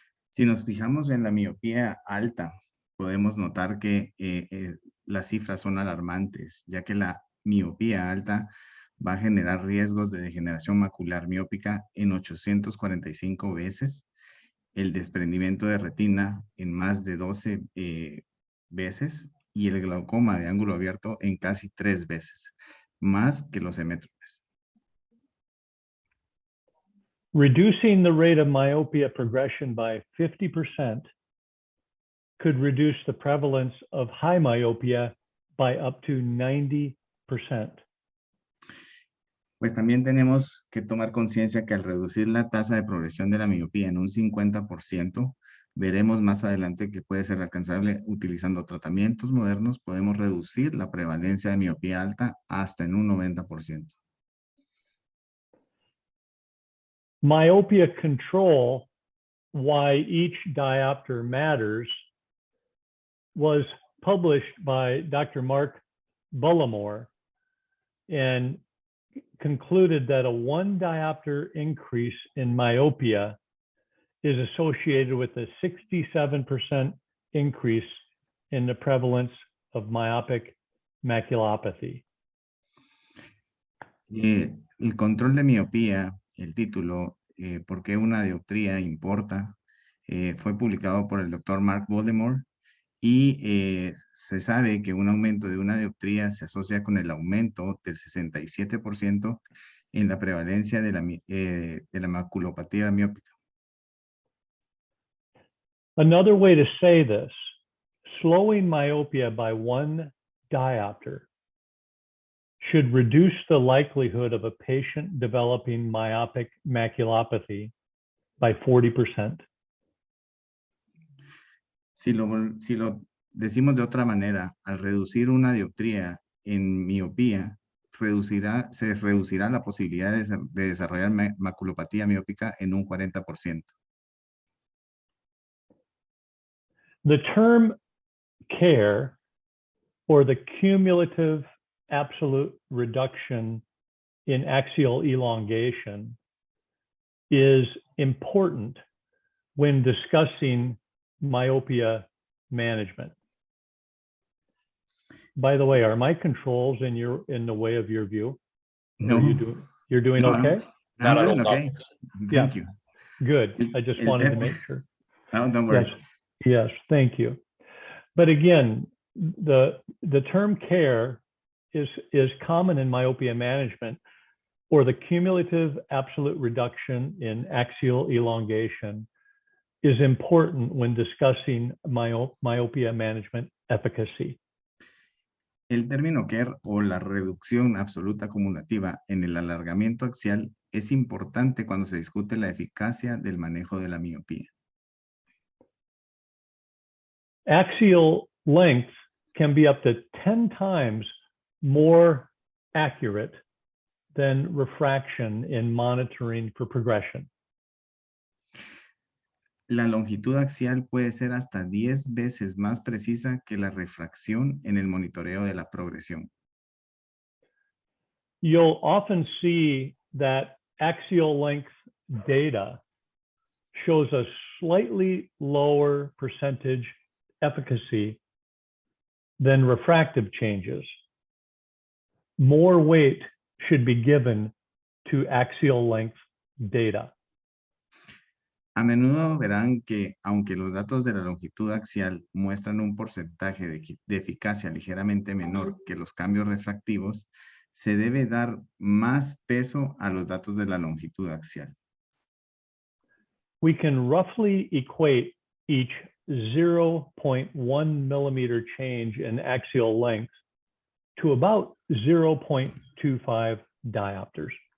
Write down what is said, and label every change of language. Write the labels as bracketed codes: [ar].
[es] Si nos fijamos en la miopía alta, podemos notar que las cifras son alarmantes, ya que la miopía alta va a generar riesgos de degeneración macular miópica en 845 veces, el desprendimiento de retina en más de 12 veces y el glaucoma de ángulo abierto en casi 3 veces, más que los emmétropes. [en] Reducing the rate of myopia progression by 50% could reduce the prevalence of high myopia by up to 90%. [es] Pues también tenemos que tomar conciencia que al reducir la tasa de progresión de la miopía en un 50%, veremos más adelante que puede ser alcanzable utilizando tratamientos modernos, podemos reducir la prevalencia de miopía alta hasta en un 90%. [en] Myopia control, why each diopter matters, was published by Dr. Mark Bullimore and concluded that a 1 diopter increase in myopia is associated with a 67% increase in the prevalence of myopic maculopathy. [es] El control de miopía, el título, ¿por qué una dioptría importa? Fue publicado por el Dr. Mark Bullimore y se sabe que un aumento de una dioptría se asocia con el aumento del 67% en la prevalencia de la maculopatía miópica. [en] Another way to say this, slowing myopia by 1 diopter should reduce the likelihood of a patient developing myopic maculopathy by 40%. [es] Si lo decimos de otra manera, al reducir una dioptría en miopía, se reducirá la posibilidad de desarrollar maculopatía miópica en un 40%. [en] The term care, or the cumulative absolute reduction in axial elongation, is important when discussing myopia management. By the way, are my controls in the way of your view? No. You're doing No, okay? Not at all, no. Okay. Thank you. Good. I just wanted to make sure. No, don't worry. Yes, thank you. But again, the term care is common in myopia management, or the cumulative absolute reduction in axial elongation is important when discussing myopia management efficacy. [es] El término care o la reducción absoluta acumulativa en el alargamiento axial es importante cuando se discute la eficacia del manejo de la miopía. [en] Axial length can be up to 10 times more accurate than refraction in monitoring for progression. [es] La longitud axial puede ser hasta 10 veces más precisa que la refracción en el monitoreo de la progresión. [en] You'll often see that axial length data shows a slightly lower percentage efficacy than refractive changes. More weight should be given to axial length data. [es] A menudo verán que, aunque los datos de la longitud axial muestran un porcentaje de eficacia ligeramente menor que los cambios refractivos, se debe dar más peso a los datos de la longitud axial. [en] We can roughly equate each 0.1 millimeter change in axial length to about 0.25 diopters.